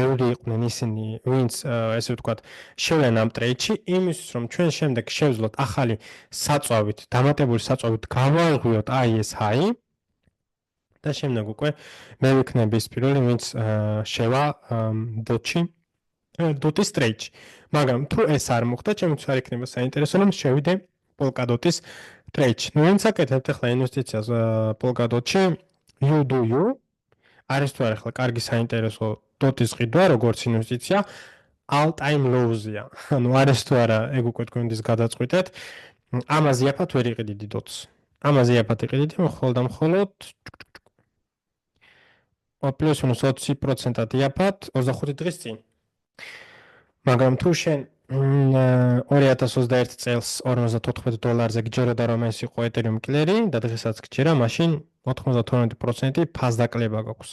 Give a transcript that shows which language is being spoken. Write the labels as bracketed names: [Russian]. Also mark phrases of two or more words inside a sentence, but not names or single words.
[Georgian] ბევრი იყვნენ ისინი ვინც ესე ვთქვათ შევიან ამ ტრეიდში იმისთვის რომ ჩვენ შემდეგ შევძლოთ ახალი საწვავით დამატებული საწვავით გავარღვიოთ აი ეს high და შემდეგ უკვე მე ვიქნები ის პირველი ვინც შევა დოტში დოტის ტრეიდში მაგრამ თუ ეს არ მოხდა, ჩემთვის არ იქნება საინტერესო, რომ შევიდე Polkadot-ის ტრეიდში. ნუ ვინც აკეთებთ ახლა ინვესტიციას Polkadot-ში, [English] you do you. [Georgian] არის თუ არა ახლა კარგი საინტერესო დოტის ყიდვა, როგორც ინვესტიცია, [English] all time low-ზეა. [Georgian] ანუ არის თუ არა, ეგ უკვე თქვენთვის გადაწყვეტეთ. ამაზე იაფად ვერ იყიდიდი დოტს. ამაზე იაფად იყიდიდი, მხოლოდ და მხოლოდ პლუს მინუს 20%-ად იაფად 25 დღის წინ. მაგრამ თუ შენ 2021 წელს $54-ზე გჯეროდა რომ ეს იყო Ethereum კლერი და დღესაც გჯერა, მაშინ 92% ფასდაკლება გაქვს.